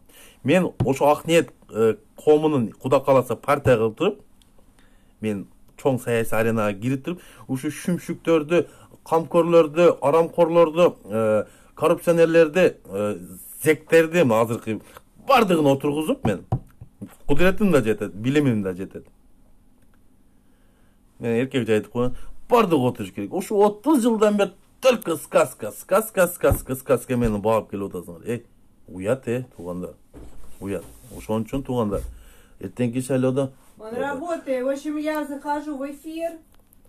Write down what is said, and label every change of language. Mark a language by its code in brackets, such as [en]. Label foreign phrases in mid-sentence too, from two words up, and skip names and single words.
[ky] Мен ошо Ак Ниет коомунун куда каласа партия кылып туруп, мен чоң саясий аренага кирип туруп, ушу шүмшүктөрдү, камкорлорду, арамкорлорду, коррупционерлерди, зектерди азыркы бардыгын отургузуп, мен кудуретим да жетет, билимим да жетет. Мен эркекче айтып коеюн, бардыгы отуруш керек. Ошо 30 жылдан бери [ru] только сказка [ky] мени багып келип атасыңар. Уят, туугандар. Уят. Ошон үчүн, туугандар, эртеңки шайлоодо [ru] Он работает. В общем, я захожу в эфир,